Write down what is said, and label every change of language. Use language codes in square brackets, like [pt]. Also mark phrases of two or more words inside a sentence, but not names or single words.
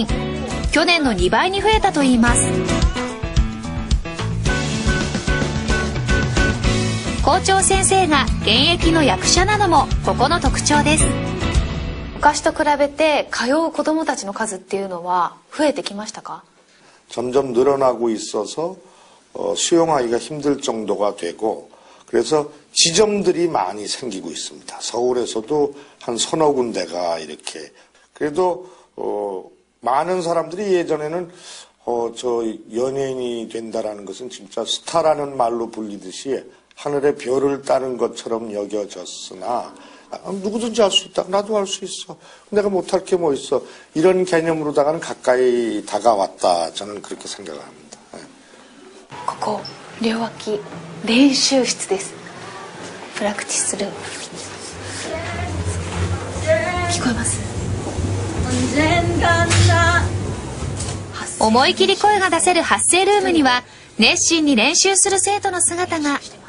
[ja] 去年の2倍に増えたといいます。校長先生が現役の役者なのもここの特徴です。昔と比べて通う子どもたちの数っていうのは増えてきましたか？ [ko] 점점 늘어나고 있어서 수용하기가 힘들 정도가 되고, 그래서 지점들이 많이 생기고 있습니다. 서울에서도 한 서너 군데가 이렇게. 그래도 많은 사람들이 예전에는 저 연예인이 된다라는 것은 진짜 스타라는 말로 불리듯이 하늘의 별을 따는 것처럼 여겨졌으나, 누구든지 할 수 있다. 나도 할 수 있어. 내가 못할 게 뭐 있어. 이런 개념으로다가는 가까이 다가왔다. 저는 그렇게 생각을 합니다. [ja] ここ両脇練習室です。プラクティスルーム。聞こえます？思い切り声が出せる発声ルームには熱心に練習する生徒の姿が。